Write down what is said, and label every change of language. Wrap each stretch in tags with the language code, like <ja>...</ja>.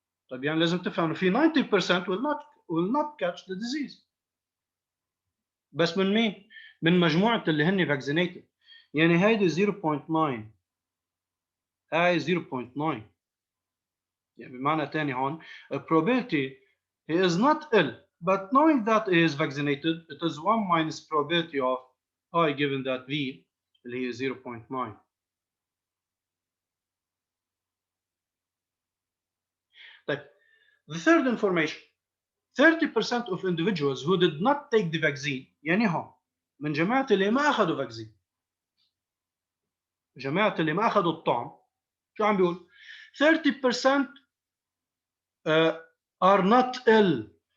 <ar>طيب يعني لازم تفهم انه في</ar> <en>90% will not catch the disease.</en> <ar>بس من مين؟ من مجموعة اللي هن vaccinated. يعني هيدي 0.9 هاي 0.9 يعني بمعنى تاني هون</ar> <en>probability he is not ill but knowing that he is vaccinated it is 1 minus probability of I given that V</en> <ar>اللي هي 0.9. طيب</ar> <en>the third information 30% of individuals who did not take the vaccine</en> <ar>يعني هم من جماعة اللي ما أخذوا فاكسين جماعة اللي ما أخذوا الطعم شو عم بيقول</ar> <en>30% are not ill</en>